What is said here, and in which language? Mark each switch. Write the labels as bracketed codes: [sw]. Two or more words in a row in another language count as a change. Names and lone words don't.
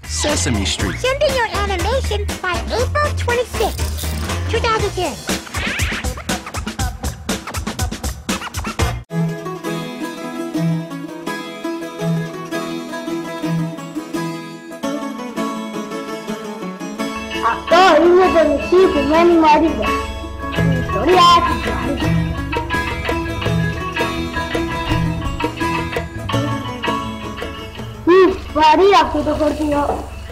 [en] Sesame Street. Send in your animation by April 26th, 2010. [el] Αυτό είναι το νησί που μένει η Μαρίζα. Η ιστορία της Μαρίζα. Βαρύ αυτό το φορτίο.